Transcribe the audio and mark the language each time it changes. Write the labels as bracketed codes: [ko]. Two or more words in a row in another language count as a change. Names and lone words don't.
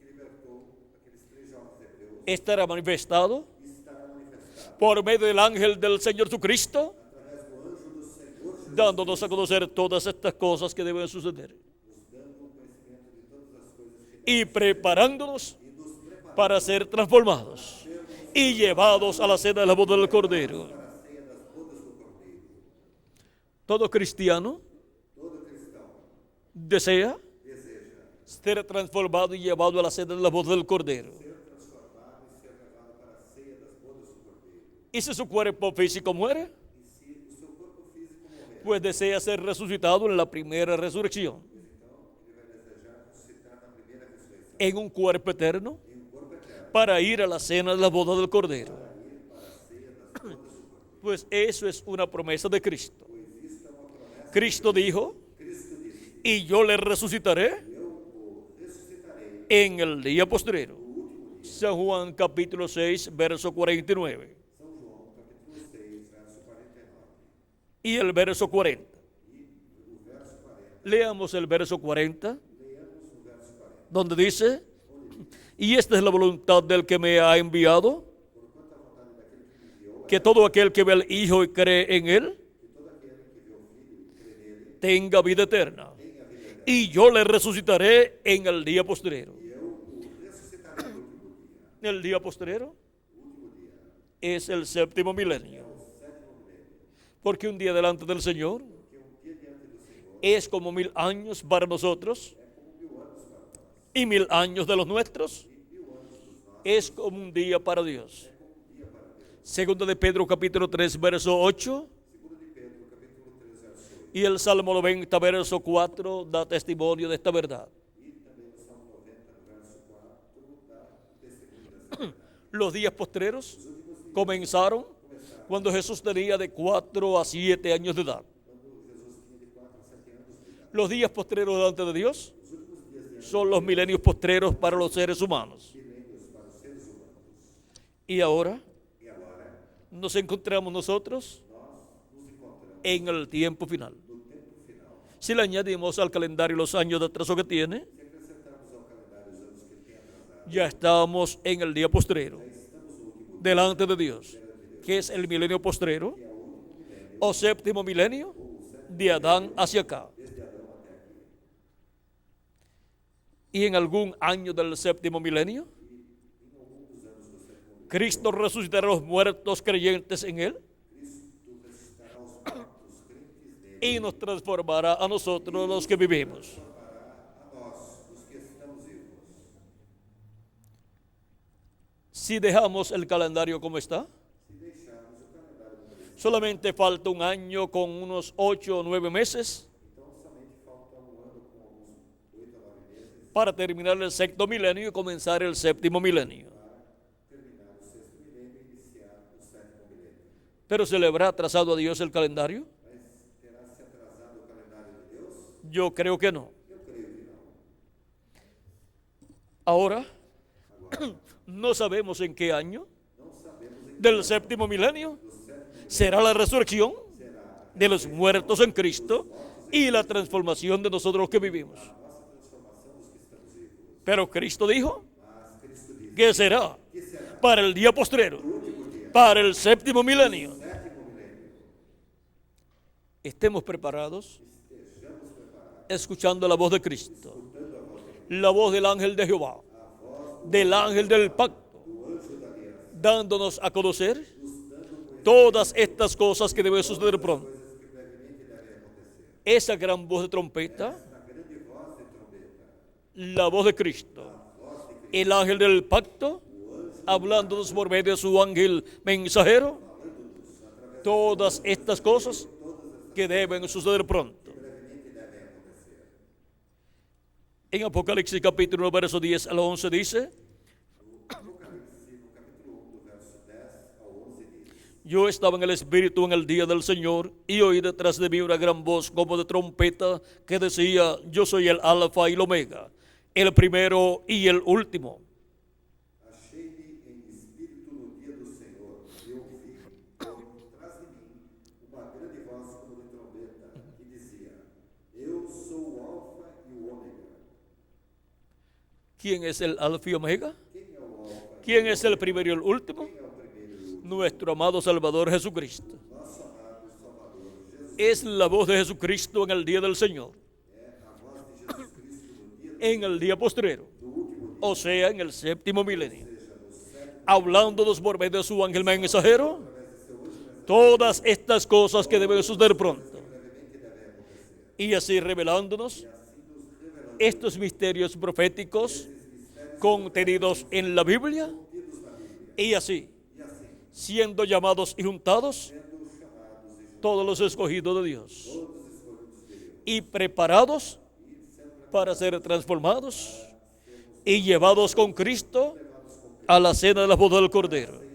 [es] estará manifestado por medio del ángel del Señor Jesucristo, dándonos a conocer todas estas cosas que deben suceder y preparándonos para ser transformados y llevados a la cena de la boda del Cordero. Todo cristiano [pt] todo cristão [es] desea [pt] deseja [es] ser transformado y llevado a la cena de la boda del Cordero. [pt] ser transformado e ser levado para a ceia das bodas do Cordeiro. [es] Y si su cuerpo físico muere, [pt] E se o seu corpo físico morrer, [es] pues desea ser resucitado en la primera resurrección, [pt] então ele vai desejar ressuscitar na primeira ressurreição, [es] en un cuerpo eterno, [pt] em um corpo eterno, [es] para ir a la cena de la boda del Cordero. [pt] para ir para a ceia das bodas do Cordeiro. [es] Pues eso es una promesa de Cristo. [pt] Pois isso é uma promessa. [es] Cristo dijo, [pt] Cristo disse: [es] y yo le resucitaré [pt] eu o ressuscitarei [es] en el día postrero. [pt] no último dia. [es] San Juan capítulo 6, verso 49. [pt] São João, capítulo 6, verso 49. [es] Y el verso 40. [pt] E o verso 40, [es] Leamos el verso 40, [pt] leamos o verso 40. [es] donde dice, y esta es la voluntad del que me ha enviado, [pt] Por quanto a vontade daquele que me enviou, [es] que todo aquel que ve al Hijo y cree en él, [pt] que todo aquele que vê o Filho e crê nele, [es] tenga vida eterna. [pt] tenha vida eterna. [es] Y yo le resucitaré en el día postrero. [pt] E eu o ressuscitarei no último dia. [es] El día postrero [pt] O último dia [es] es el séptimo milenio. [pt] é o sétimo milênio. [es] Porque un día delante del Señor [pt] Porque um dia diante do Senhor [es] es como 1000 años para nosotros, [pt] é como 1000 anos para nós. [es] y 1000 años de los nuestros [pt] E 1000 anos dos nossos [es] es como un día para Dios. [pt] é como um dia para Deus. [es] Segundo de Pedro capítulo 3, verso 8, [pt] Segundo de Pedro, capítulo 3, verso 8. [es] y el Salmo 90, verso 4, da testimonio de esta verdad. [pt] E também no Salmo 90, no verso 4, dá o testemunho dessa verdade. [es] Los días postreros comenzaron cuando Jesús tenía de 4 a 7 años de edad. [pt] Quando Jesus tinha de 4 a 7 anos de idade. [es] Los días postreros delante de Dios [pt] Os últimos dias de [es] son los milenios postreros para los seres humanos. [pt] milênios para os seres humanos. [es] Y ahora [pt] E agora, [es] nos encontramos nosotros [pt] nós nos encontramos [es] en el tiempo final. [pt] no tempo final. [es] Si le añadimos al calendario los años de atraso que tiene, [pt] Se acrescentarmos ao calendário os anos que ele tem atrasado, [es] ya estamos en el día postrero, [pt] já estamos no último dia, [es] delante de Dios, que es el milenio postrero [pt] que é o último milênio, [es] o séptimo milenio de Adán hacia acá. [pt] desde Adão até aqui. [es] Y en algún año del séptimo milenio, [pt] Em algum dos anos do sétimo milênio, [es] Cristo resucitará a los muertos creyentes en Él [pt] Cristo ressuscitará os mortos crentes nele, [es] y nos transformará a nosotros los que vivimos. [pt] para a nós, os que estamos vivos. [es] Si dejamos el calendario como está, [pt] Se deixarmos o calendário como ele está, [es] solamente falta un año con unos 8 o 9 meses [pt] então somente falta um ano com alguns 8 a 9 meses [es] para terminar el sexto milenio y comenzar el séptimo milenio. [pt] para terminar o sexto milênio e iniciar o sétimo milênio. [es] Pero ¿se le habrá atrasado a Dios el calendario? [pt] Mas terá se atrasado o calendário de Deus? [es] Yo creo que no. [pt] Eu creio que não. [es] Ahora, [pt] Agora, [es] no sabemos en qué año [pt] não sabemos em que [es] del séptimo milenio [pt] do sétimo [es] será la resurrección [pt] será [es] de los muertos en Cristo y la transformación de nosotros los que vivimos. [pt] a nossa transformação dos que estamos vivos. [es] Pero Cristo dijo [pt] Mas Cristo disse [es] que será [pt] que será [es] para el día postrero, [pt] o último dia, [es] para el séptimo milenio. [pt] sétimo milênio. [es] Estemos preparados, [pt] Estejamos preparados, [es] escuchando la voz de Cristo, [pt] escutando a voz de Cristo, [es] la voz del ángel de Jehová, [pt] a voz [es] del ángel del pacto, [pt] do anjo da aliança, [es] dándonos a conocer [pt] nos dando conhecimento [es] todas estas cosas que deben suceder pronto. [pt] das coisas que brevemente devem acontecer. [es] Esa gran voz de trompeta, [pt] Na grande voz de trombeta, [es] la voz de Cristo, [pt] voz de Cristo, [es] el ángel del pacto, hablándonos por medio de su ángel mensajero, todas estas cosas que deben suceder pronto. [pt] brevemente devem acontecer. [es] En Apocalipsis capítulo 1, verso 10 al 11 dice, [pt] Apocalipse, no capítulo 1, do verso 10 ao 11, diz: [es] yo estaba en el Espíritu en el día del Señor y oí detrás de mí una gran voz como de trompeta que decía, yo soy el Alfa y el Omega, el primero y el último. [pt] Achei-me em espírito no dia do Senhor, e ouvi, por trás de mim, uma grande voz como de trombeta, que dizia: Eu sou o Alfa e o Ômega. [es] ¿Quién es el Alfa y Omega? [pt] Quem é o Alfa? [es] ¿Quién es el primero y el último? [pt] Quem é o primeiro e o último? [es] Nuestro amado Salvador Jesucristo. [pt] Nosso amado Salvador Jesus. [es] Es la voz de Jesucristo en el día del Señor, [pt] É a voz de Jesus Cristo no dia [es] en el día postrero, [pt] do último dia, [es] o sea, en el séptimo milenio, [pt] seja no sétimo, [es] hablándonos por medio de su ángel mensajero [pt] através de seu anjo, [es] todas estas cosas que deben suceder pronto. [pt] brevemente [es] y así revelándonos estos misterios proféticos contenidos en la Biblia, y así siendo llamados y juntados todos los escogidos de Dios y preparados para ser transformados y llevados con Cristo a la cena de la boda del Cordero.